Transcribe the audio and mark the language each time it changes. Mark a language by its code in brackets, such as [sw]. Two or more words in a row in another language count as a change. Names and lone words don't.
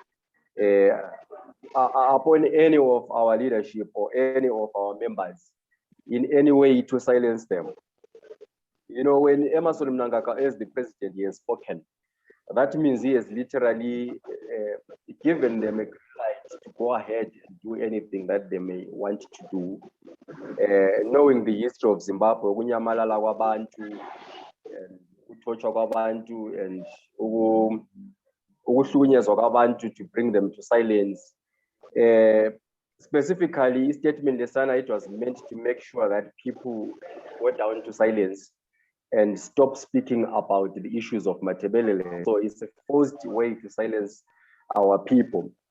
[en] upon any of our leadership or any of our members in any way to silence them. You know, when Emerson Mnangagwa as the president, he has spoken, that means he has literally given them a right to go ahead and do anything that they may want to do. Knowing the history of Zimbabwe, [zu] kunyamalala kwabantu, ukuthotshwa kwabantu, [en] and [zu] ukuhlukunyezwa kwabantu [en] to bring them to silence. Specifically, statement Lesana, it was meant to make sure that people go down to silence and stop speaking about the issues of Matabele. So it's a forced way to silence our people.